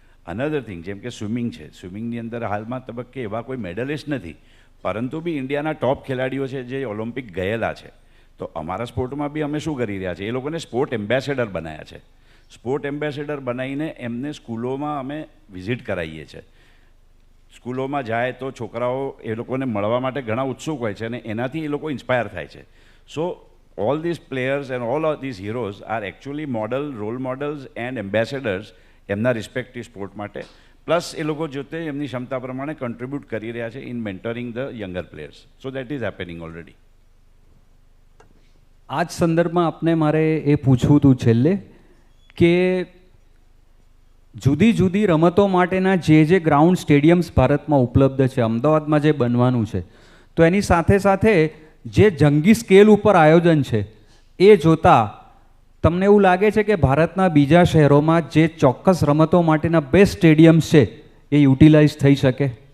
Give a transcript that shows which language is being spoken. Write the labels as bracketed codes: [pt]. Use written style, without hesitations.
[gu] Another thing, જેમ કે swimming છે, સ્વિમિંગની અંદર હાલમાં તબક્કે એવા કોઈ મેડલિસ્ટ નથી, પરંતુ બી ઇન્ડિયાના ટોપ ખેલાડીઓ છે જે ઓલિમ્પિક ગયેલા છે. તો અમારા સ્પોર્ટમાં બી અમે શું કરી રહ્યા છીએ, એ લોકોને સ્પોર્ટ એમ્બેસેડર બનાવ્યા છે. સ્પોર્ટ એમ્બેસેડર બનાવીને એમને સ્કૂલોમાં અમે વિઝિટ કરાવીએ છીએ. સ્કૂલોમાં જાય તો છોકરાઓ એ લોકોને મળવા માટે ઘણા ઉત્સુક હોય છે અને એનાથી એ લોકો ઇન્સ્પાયર થાય છે. [en] so all these players and all of these heroes are actually role models and ambassadors [gu] એમના રિસ્પેક્ટિવ સ્પોર્ટ માટે. પ્લસ એ લોકો જોતે એમની ક્ષમતા પ્રમાણે કન્ટ્રીબ્યુટ કરી રહ્યા છે [en] In mentoring the younger players. So that is happening already. [gu] આ જ સંદર્ભમાં આપને મારે એ પૂછવું હતું છેલ્લે કે જુદી જુદી રમતો માટેના જે ગ્રાઉન્ડ સ્ટેડિયમ્સ ભારતમાં ઉપલબ્ધ છે, અમદાવાદમાં જે બનવાનું છે, તો એની સાથે સાથે જે જંગી સ્કેલ ઉપર આયોજન છે એ જોતાં તમને એવું લાગે છે કે ભારતના બીજા શહેરોમાં જે ચોક્કસ રમતો માટેના બેસ્ટ સ્ટેડિયમ્સ છે એ યુટિલાઇઝ થઈ શકે?